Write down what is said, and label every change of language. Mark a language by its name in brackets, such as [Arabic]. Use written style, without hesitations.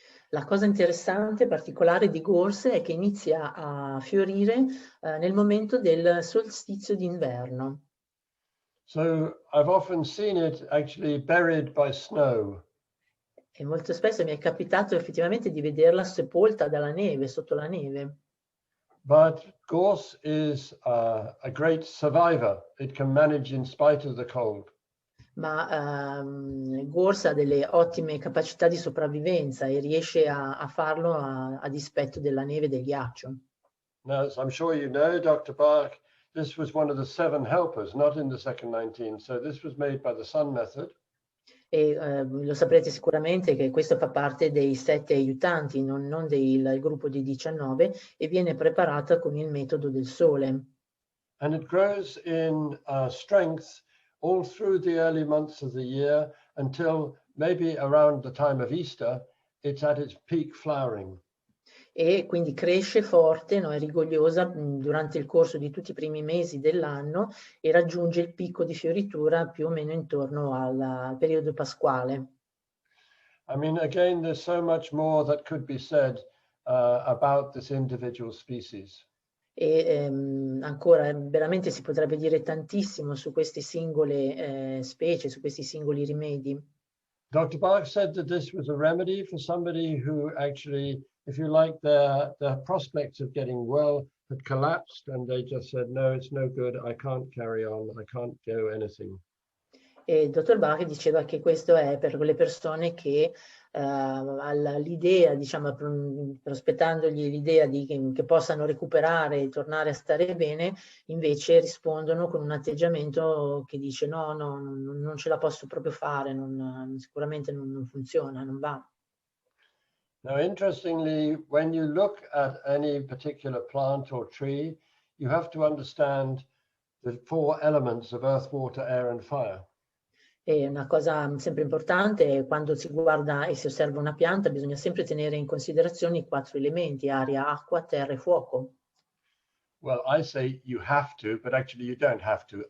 [Italian] La cosa interessante e particolare di gorse è che inizia a fiorire nel momento del solstizio d'inverno. [English] So I've often seen it actually buried by snow. [Italian] E molto spesso mi è capitato effettivamente di vederla sepolta dalla neve, sotto la neve. [English] But gorse is a great survivor. It can manage in spite of the cold. [Italian] Ma gorse ha delle ottime capacità di sopravvivenza e riesce a farlo a dispetto della neve e del ghiaccio. [English] Now, as I'm sure you know, Dr. Bach, this was one of the 7 helpers, not in the second 19. So this was made by the sun method. [Italian] E lo saprete sicuramente che questo fa parte dei 7 aiutanti, non del gruppo di 19, e viene preparata con il metodo del sole. [English] And it grows in strength all through the early months of the year until maybe around the time of Easter, it's at its peak flowering. [Italian] E quindi cresce forte, no, è rigogliosa durante il corso di tutti i primi mesi dell'anno e raggiunge il picco di fioritura più o meno intorno al periodo pasquale. [English] I mean, again, there's so much more that could be said about this individual species. [Italian] E ancora veramente si potrebbe dire tantissimo su queste singole specie, su questi singoli rimedi. [English] Dr. Bach said that this was a remedy for somebody who actually, if you like, their prospects of getting well had collapsed and they just said, no, it's no good, I can't carry on, I can't do anything. [Italian] E il dottor Bach diceva che questo è per quelle persone che l'idea, diciamo, prospettandogli l'idea di che possano recuperare e tornare a stare bene, invece rispondono con un atteggiamento che dice no, non ce la posso proprio fare, sicuramente non funziona, non va. [English] Now, interestingly, when you look at any particular plant or tree, you have to understand the 4 elements of earth, water, air, and fire. [Italian] E una cosa sempre importante è quando si guarda e si osserva una pianta, bisogna sempre tenere in considerazione i 4 elementi, aria, acqua, terra e fuoco. [English] Well, I say you have to, but actually you don't have to.